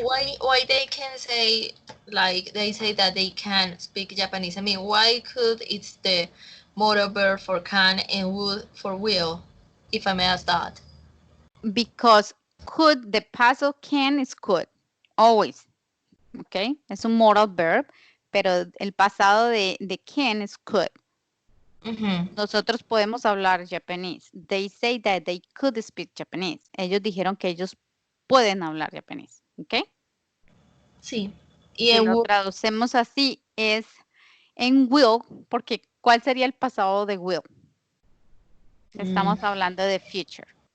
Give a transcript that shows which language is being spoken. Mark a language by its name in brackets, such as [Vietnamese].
[English] Why they can say, like they say that they can speak Japanese? I mean, why could it's the modal verb for can and would for will, if I may ask that? Because could, the past of can is could. Always. Okay? [Spanish] Es un modal verb, pero el pasado de can es could. Nosotros podemos hablar japonés. [English] They say that they could speak Japanese. [Spanish] Ellos dijeron que ellos pueden hablar japonés. ¿Ok? Sí. Y Si en lo [English] would, [Spanish] traducemos así es en will, porque ¿cuál sería el pasado de will? Estamos hablando de future.